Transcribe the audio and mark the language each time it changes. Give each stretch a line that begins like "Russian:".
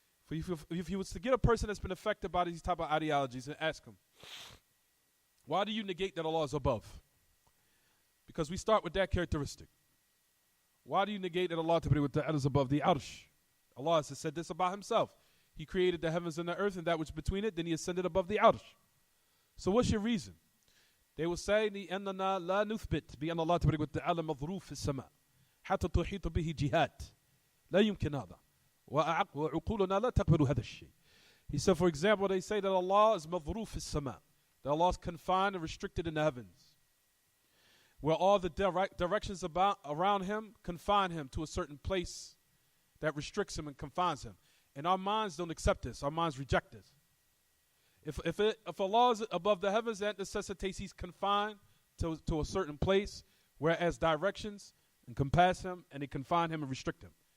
English: If you was to get a person that's been affected by these type of ideologies and ask him, why do you negate that Allah is above? Because we start with that characteristic. Why do you negate that Allah is above the arsh? Allah has said this about Himself. He created the heavens and the earth and that which between it, then He ascended above the arsh. So what's your reason? They will say,
Arabic: لأننا لا نثبت بأن الله تبارك وتعالى مظروف في السماء حتى تحيط به جهات لا يمكن هذا وعقولنا لا تقبل هذا الشيء.
English: He said, for example, they say that Allah is
Arabic: مظروف في السماء,
English: that Allah is confined and restricted in the heavens, where all the directions around Him confine Him to a certain place that restricts Him and confines Him. And our minds don't accept this. Our minds reject this. If Allah is above the heavens, that necessitates He's confined to a certain place, whereas directions encompass Him and they confine Him and restrict Him.